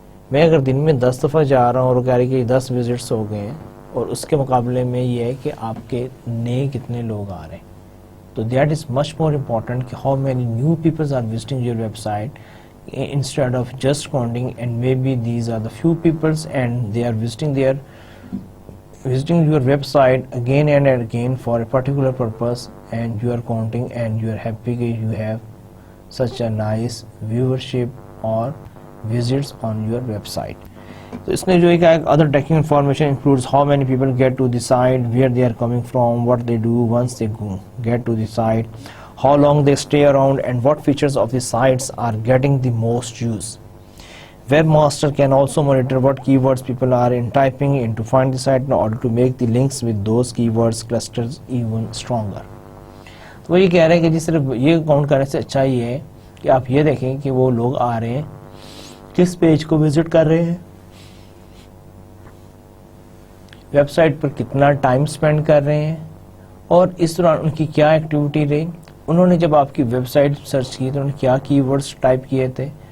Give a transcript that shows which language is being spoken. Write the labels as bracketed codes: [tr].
[ur] میں اگر دن میں 10 دفعہ جا رہا ہوں اور کہہ رہی کہ 10 وزٹس ہو گئے ہیں, اور اس کے مقابلے میں یہ ہے کہ آپ کے نئے کتنے لوگ آ رہے ہیں, [en] تو that is much more important [ur] کہ [en] How many new peoples are visiting your website instead of just counting, and maybe these are the few peoples and they are visiting your website again and again for a particular purpose, and you are counting and you are happy that you have such a nice viewership or visits on your website. So [ur] اس نے جو ایک [en] other tracking information includes how many people get to the site, where they are coming from, what they do once they get to the site, how long they stay around, and what features of the sites are getting the most use. Webmaster can also monitor what keywords people are in typing in to find the site in order to make the links with those keywords clusters even stronger. [ur] تو وہ یہ کہہ رہے ہیں کہ جی صرف یہ count کرنے سے اچھا یہ ہے کہ آپ یہ دیکھیں کہ وہ لوگ آ رہے ہیں کس پیج کو وزٹ کر رہے ہیں, ویب سائٹ پر کتنا ٹائم سپینڈ کر رہے ہیں, اور اس دوران ان کی کیا ایکٹیویٹی رہی, انہوں نے جب آپ کی ویب سائٹ سرچ کی تو انہوں نے کیا کی ورڈز ٹائپ کیے تھے.